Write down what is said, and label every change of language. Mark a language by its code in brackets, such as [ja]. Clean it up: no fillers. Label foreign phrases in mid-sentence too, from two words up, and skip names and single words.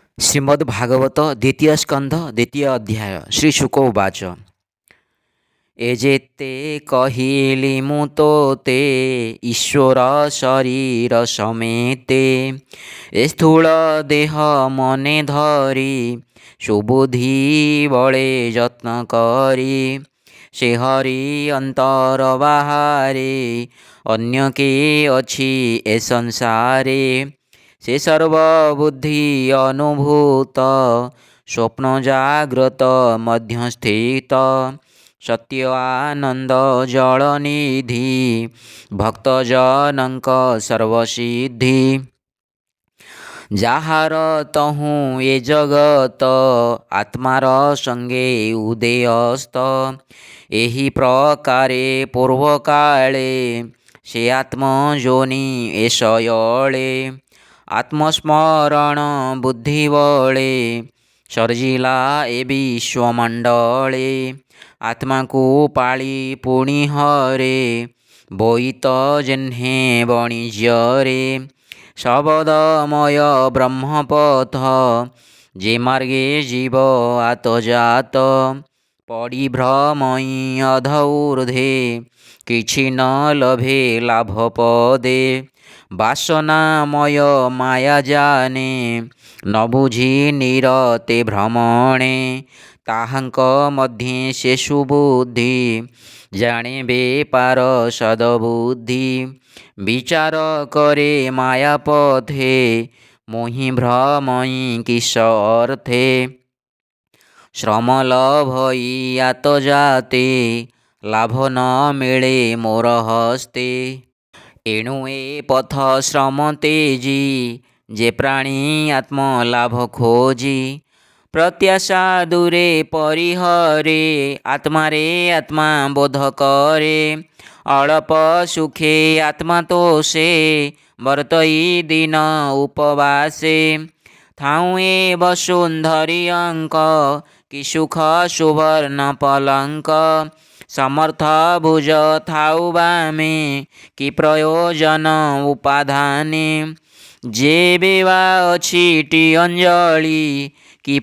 [or] ଶ୍ରୀମଦ୍ଭାଗବତ ଦ୍ୱିତୀୟ ସ୍କନ୍ଧ ଦ୍ୱିତୀୟ ଅଧ୍ୟାୟ ଶ୍ରୀ ଶୁକ ଉବାଚ ଏଜେତେ କହିଲୀ ମୁ ତୋତେ ଈଶ୍ୱର ଶରୀର ସମେତେ ସ୍ଥୂଳ ଦେହ ମନେ ଧରୀ ସୁବୁଦ୍ଧି ବଳେ ଯତ୍ନ କରୀ ସେ ହରି ଅନ୍ତର ବାହାରେ ଅନ୍ୟ କେ ଅଛି ଏ ସଂସାରେ ସେ ସର୍ବବୁଦ୍ଧି ଅନୁଭୂତ ସ୍ୱପ୍ନ ଜାଗ୍ରତ ମଧ୍ୟସ୍ଥିତ ସତ୍ୟ ଆନନ୍ଦ ଜଳନିଧି ଭକ୍ତଜନକ ସର୍ବସିଦ୍ଧି ଜାହାର ତହୁ ଏ ଜଗତ ଆତ୍ମାର ସଙ୍ଗେ ଉଦୟସ୍ତ ଏହି ପ୍ରକାରେ ପୂର୍ବ କାଳେ ସେ ଆତ୍ମଜୋନି ଏଷୟଳେ ଆତ୍ମସ୍ମରଣ ବୁଦ୍ଧି ବଳେ ସର୍ଜିଲା ଏ ବିଶ୍ୱମଣ୍ଡଳେ ଆତ୍ମା କୋ ପାଳୀ ପୁଣୀ ହରେ ବୋଈତ ଜେହ୍ନେ ବାଣିଜ୍ୟ ରେ ଶବଦମୟ ବ୍ରହ୍ମପଥ ଜେ ମାର୍ଗେ ଜୀବ ଆତଜାତ ପଡ଼ୀ ଭ୍ରମଈ ଅଧଊର୍ଧେ କିଛି ନ ଲଭେ ଲାଭ ପଦେ ବାସନାମୟ ମାୟା ଜାନେ ନ ବୁଝୀ ନିରତେ ଭ୍ରମଣେ ତାହାଙ୍କ ମଧ୍ୟେ ସେ ସୁବୁଦ୍ଧି ଜାନେ ବେପାର ସଦବୁଦ୍ଧି ବିଚାର କରେ ମାୟା ପଥେ ମୋହି ଭ୍ରମଈ କିସ ଅର୍ଥେ ଶ୍ରମ ଲଭଈ ଆତ ଜାତେ ଲାଭ ନ ମିଳେ ମୋର ହସ୍ତେ ଏଣୁ ଏ ପଥ ଶ୍ରମ ତେଜୀ ଜେ ପ୍ରାଣୀ ଆତ୍ମଲାଭ ଖୋଜୀ ପ୍ରତ୍ୟାଶା ଦୂରେ ପରିହରେ ଆତ୍ମାରେ ଆତ୍ମା ବୋଧ କରେ ଅଳ୍ପ ସୁଖେ ଆତ୍ମା ତୋଷେ ବର୍ତଈ ଦିନ ଉପବାସେ ଥାଊ ଏ ବସୁନ୍ଧରୀ ଅଙ୍କ କି ସୁଖ ସୁବର୍ଣ ପଲଙ୍କ ସମର୍ଥ ଭୁଜ ଥାଊ ବାମେ କି ପ୍ରୟୋଜନ ଉପାଧାନେ ଜେ ବେବା ଅଛିଟୀ ଅଞ୍ଜଳି କି